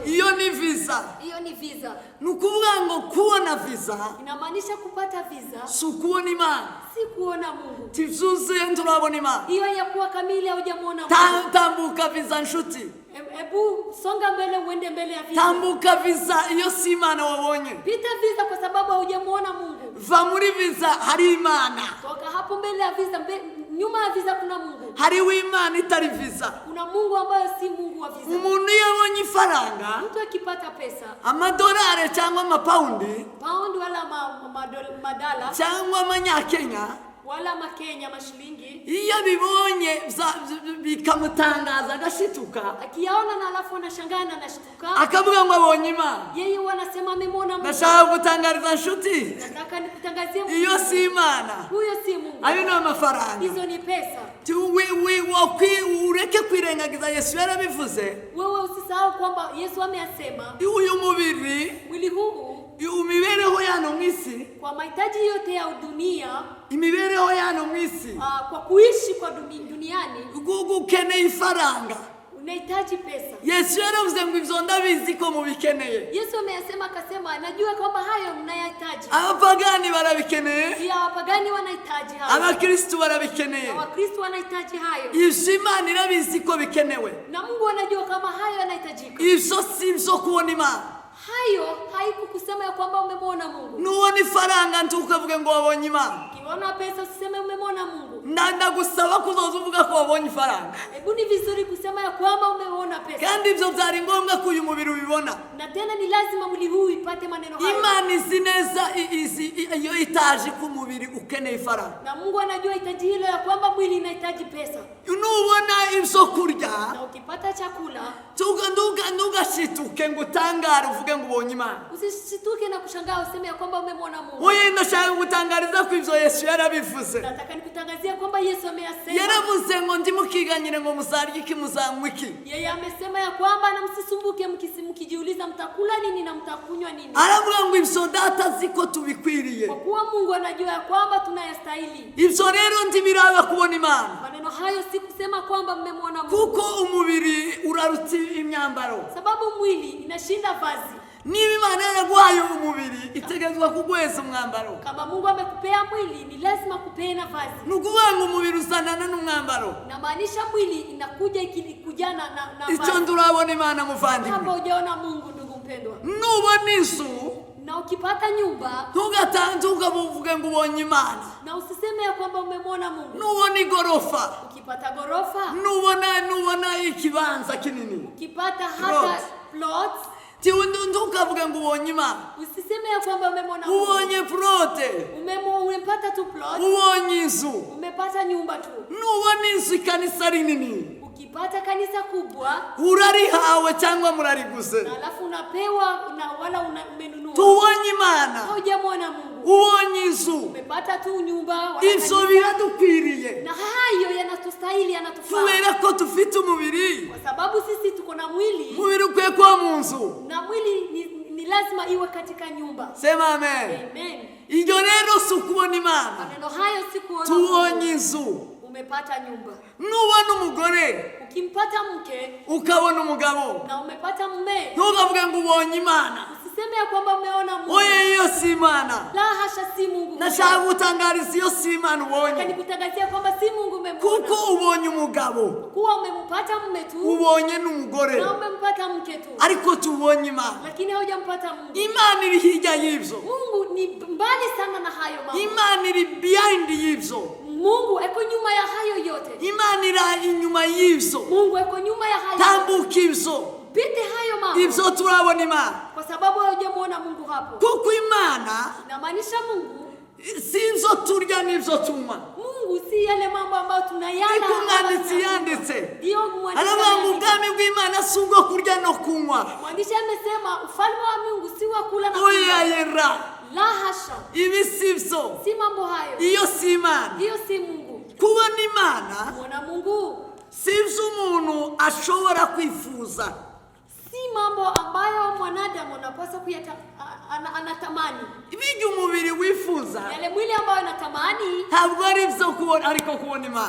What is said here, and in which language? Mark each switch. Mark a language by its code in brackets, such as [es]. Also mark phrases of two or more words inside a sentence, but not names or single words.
[rn] Iyo ni visa. [sw] Hiyo ni visa. [rn] Nukuvuga ngo kubona visa [sw] Inamaanisha kupata visa [rn] si ukubona Imana. [sw] si kuona Mungu. [rn] Tivyuzuye nturabona Imana. [sw] Hiyo ya kuwa kamili haujamuona Mungu. [rn] Tambuka visa nshuti. [sw] Ebu songa mbele, uende mbele ya visa. [rn] Tambuka visa iyo si Imana wabonye. [sw] Pita visa kwa sababu haujamuona Mungu. [rn] Va muri visa hari Imana. [sw] Toka hapo mbele ya visa, nyuma ya visa kuna Mungu. [rn] Hariho Imana itari visa. [sw] Kuna Mungu ambaye si Mungu wa visa. [rn] Umuntu yabonye ifaranga, [sw] Mtu akipata pesa, [rn] amadolari cyangwa amapaundi [sw] pound wala madala [rn] cyangwa amanyakenya, [sw] wala makenya mashilingi, [rn] iyo bibonye bikamutangaza agashituka, [sw] akiyaona na alafu anashangaa na anashtuka, [rn] akavuga ngo abonye Imana. [sw] yeye wanasema amemwona Mungu. [rn] Ndashaka gutangariza nshuti, [sw] Nataka nikutangazie Mungu. [rn] iyo si Imana, [sw] Huyo si Mungu. [rn] ayo ni amafaranga. [sw] Hizo ni pesa. [rn] Ureke kwirengagiza Yesu yarabivuze. [sw] Wewe usisahau kwamba Yesu ameyasema. [rn] Uyu mubiri, [sw] Mwili huu [rn] imibereho yano mwisi, [sw] kwa mahitaji yote ya dunia, [rn] imibereho yano mwisi, [sw] kwa kuishi kwa duniani, [rn] ukeneye ifaranga. [sw] unahitaji pesa. [rn] Yesu yaravuze ngo ivyo ndabizi ko mubikeneye. [sw] Yesu ameyasema akasema, najua kwamba hayo mnayahitaji. [rn] Abapagani barabikeneye, [sw] Pia wapagani wanahitaji hayo. [rn] abakristo barabikeneye. [sw] Wakristo wanahitaji hayo. [rn] Ivyo Imana irabizi ko bikenewe. [sw] Na Mungu anajua kama hayo yanahitajika. [rn] Ivyo si ivyo kubona Imana. [sw] Hayo haikukusema ya kwamba umemwona Mungu. [rn] Nuwona ifaranga ntukavuge ngo wabonye Imana. [sw] Ukiona pesa usiseme umemwona Mungu. [rn] Ndagusaba kuzoza uvuga ko wabonye ifaranga. [sw] Hebu ni vizuri kusema ya kwamba umeona pesa. [rn] Kandi ivyo byari ngombwa ko uyu mubiri ubibona. [sw] Na tena ni lazima mwili huu ipate maneno hayo. [rn] Imana izi neza iyo itaje ku mubiri ukeneye ifaranga. [sw] Na Mungu anajua hitaji hilo ya kwamba mwili inahitaji pesa. [rn] Nubona ivyo kurya, [sw] Na ukipata chakula, [rn] ntugashituke ngo utangare uvuge ngo ubonye Imana. [sw] usishituke na kushangaa useme ya kwamba umemwona Mungu. [rn] Oye, ndashaka gutangariza ko ivyo Yesu yarabivuze. [sw] Nataka nikutangazia kwamba Yesu ameyasema. [rn] Yaravuze ngo ndimukiganyire ngo musarye iki muzanywa iki. [sw] Yeye amesema ya kwamba na msisumbuke mkijiuliza mtakula nini na mtakunywa nini. [rn] Aravuga ngo ivyo data ziko tubikwiriye. [sw] Kwa kuwa Mungu anajua ya kwamba tunayastahili. [rn] Ivyo rero ntibiraba kubona Imana. [sw] Maneno hayo si kusema kwamba mmemwona Mungu. [rn] Kuko umubiri uraruta imyambaro. [sw] Sababu mwili inashinda vazi. [rn] Niba Imana yaraguhaye umubiri itegezwa kugweza umwambaro. [sw] Kama Mungu amekupea mwili ni lazima kupea na vazi. [rn] Nukuvuga ngo umubiri usanana n'umwambaro. [sw] Inamaanisha mwili inakuja ikikujana na vazi. [rn] Icyo ndurabona Imana muvandimwe. [sw] Kama hujaona Mungu ndugu mpendwa. [rn] Nubona inzu, [sw] Na ukipata nyumba, [rn] ntukavuge ngo ubonye Imana. [sw] na usiseme ya kwamba umemwona Mungu. [rn] Nubona igorofa, [sw] Ukipata gorofa, [rn] nubona ikibanza kinini, [sw] ukipata hata plots, [rn] ntukavuge ngo ubonye Imana. [sw] usiseme ya kwamba umemwona Mungu. [rn] Ubonye plote, [sw] Umepata tu plot, [rn] ubonye inzu. [sw] umepata nyumba tu. [rn] Nubona inzu ikanisa rinini, [sw] Ukipata kanisa kubwa, [rn] urarihawe cyangwa murariguze. [sw] na alafu unapewa na wala umenunua. [rn] Tubonye Imana, [sw] Hujamwona Mungu. [rn] ubonye inzu. [sw] Umepata tu nyumba wala [rn] Ivyo [sw] kanisa. [rn] biradukwiriye. [sw] Na hayo yanatustahili, yanatufaa. [rn] Kubera ko dufite umubiri. [sw] Kwa sababu sisi tuko na mwili. [rn] Umubiri ukwiye kuba mu nzu. [sw] Na mwili ni lazima iwe katika nyumba. Sema amen. Amen. [rn] Iyo rero si ukubona Imana. [sw] Maneno hayo si kuona [rn] Tubonye [sw] Mungu. [rn] inzu. [sw] Umepata nyumba. [rn] Nubona umugore, [sw] Ukimpata mke [rn] ukabona umugabo, [sw] na umepata mume, [rn] ntukavuge ngo ubonye Imana. [sw] usiseme ya kwamba umeona Mungu. [rn] Oye, iyo si Imana. [sw] La hasha, si Mungu. [rn] Nashaka gutangariza iyo si Imana ubonye. [sw] Nikutangazia kwamba si Mungu umemwona. [rn] Kuko ubonye umugabo, [sw] Kuwa umempata mume tu [rn] ubonye n'umugore, [sw] na umempata mke tu, [rn] ariko tubonye Imana. [sw] lakini haujampata Mungu. [rn] Imana iri hirya y'ivyo. [sw] Mungu ni mbali sana na hayo mambo. [rn] Imana iri behind y'ivyo. [sw] Mungu eko nyuma ya hayo yote. [rn] Imana iri inyuma y'ivyo. [sw] Mungu eko nyuma ya hayo. [rn] Tambuka ivyo. [sw] Pite hayo mambo. [rn] Ivyo turabona Imana. [sw] Kwa sababu haujamuona Mungu hapo. [rn] Kuko Imana [sw] Inamaanisha Mungu [rn] si ivyo turya n'ivyo tunywa. [sw] Mungu si yale mambo ambayo tunayala. [rn] Iko umwanditsi yanditse. [sw] Ndio mwandishi. [rn] Aravuga ngo ubwami bw'Imana si ubwo kurya no kunywa. [sw] Mwandishi amesema ufalme wa Mungu si wa kula na [rn] Oya yera. [sw] La hasha. [rn] Ibi si vyo. [sw] Si mambo hayo. [rn] Iyo si Imana. [sw] Hiyo si Mungu. [rn] Kubona Imana [sw] Mwana Mungu [rn] si ivyo umuntu ashobora kwifuza. [sw] si mambo ambayo mwanadamu anapaswa anatamani. [rn] Ibyo umubiri wifuza [sw] Yale mwili ambayo anatamani [rn] ntabwo ari ivyo kubona, ariko kubona Imana.